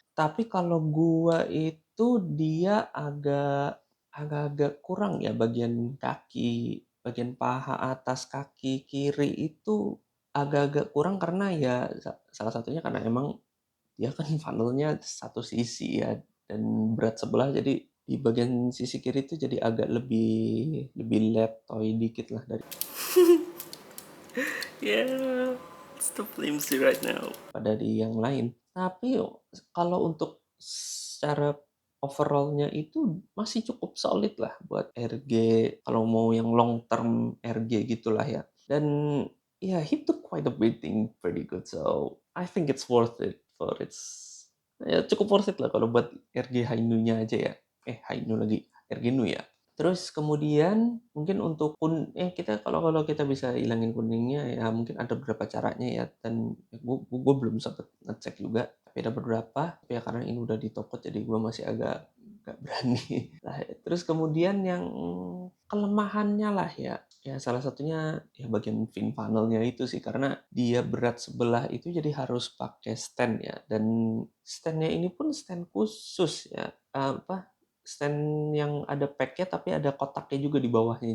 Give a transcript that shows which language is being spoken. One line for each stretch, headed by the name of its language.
Indonesian: Tapi kalau gua itu dia agak-agak kurang ya bagian kaki, bagian paha atas kaki kiri itu agak-agak kurang karena ya salah satunya karena emang dia kan funnelnya satu sisi ya dan berat sebelah, jadi di bagian sisi kiri itu jadi agak lebih lebih letoy dikit lah dari
English: yeah, it's the flimsy right now
Indonesian: pada di yang lain. Tapi kalau untuk secara overallnya itu masih cukup solid lah buat RG, kalau mau yang long term RG gitulah ya. Dan ya
English: he took quite a beating pretty good, so I think it's worth it for its,
Indonesian: ya cukup worth it lah kalau buat RG Hainu-nya aja ya. Hainu lagi, RG Nu ya. Terus kemudian mungkin untuk kita kalau kita bisa hilangin kuningnya ya mungkin ada beberapa caranya ya, dan gue belum sempet ngecek juga tapi ada beberapa, tapi ya karena ini udah ditopot jadi gue masih agak nggak berani. Nah, terus kemudian yang kelemahannya lah ya, ya salah satunya ya bagian fin funnelnya itu sih, karena dia berat sebelah itu jadi harus pakai stand ya, dan standnya ini pun stand khusus ya, apa stand yang ada pack-nya tapi ada kotaknya juga di bawahnya.